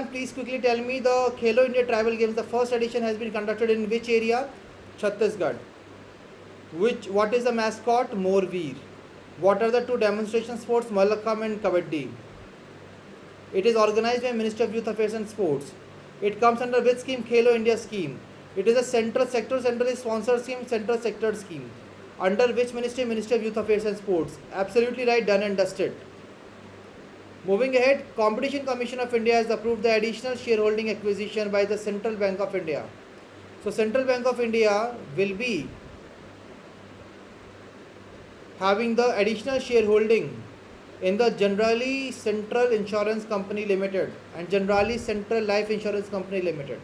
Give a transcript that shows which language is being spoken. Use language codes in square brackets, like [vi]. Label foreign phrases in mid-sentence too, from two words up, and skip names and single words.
[en] Please quickly tell me the Khelo India Tribal Games, the first edition has been conducted in which area? Chhattisgarh. What is the mascot? Morveer. What are the 2 demonstration sports? Malakham and Kabaddi. It is organized by Ministry of Youth Affairs and Sports. It comes under which scheme? Khelo India scheme. It is a central sponsor scheme, central sector scheme. Under which ministry? Ministry of Youth Affairs and Sports. Absolutely right, done and dusted. Moving ahead, Competition Commission of India has approved the additional shareholding acquisition by the Central Bank of India. So Central Bank of India will be having the additional shareholding in the Generali Central Insurance Company Limited and Generali Central Life Insurance Company Limited.